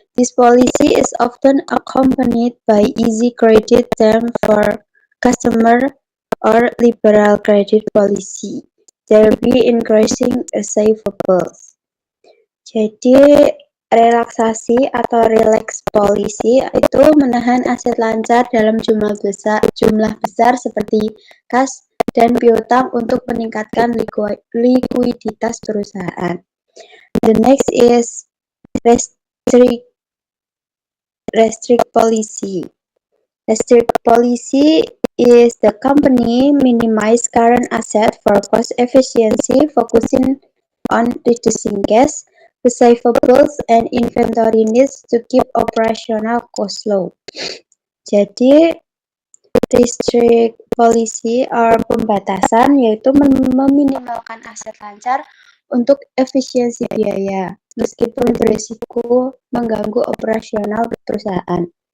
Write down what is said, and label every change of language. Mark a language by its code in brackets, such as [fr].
[en] This policy is often accompanied by easy credit terms for customer or liberal credit policy, thereby increasing receivables. [id] Jadi, relaksasi atau relax policy itu menahan aset lancar dalam jumlah besar seperti kas dan piutang untuk meningkatkan likuiditas perusahaan. [en] The next is restrict policy. Restrict policy is the company minimize current asset for cost efficiency, focusing on reducing cash, receivables, and inventory needs to keep operational costs low. [id] Jadi, restrict policy or pembatasan yaitu meminimalkan aset lancar untuk efisiensi biaya, meskipun berisiko mengganggu operasional perusahaan.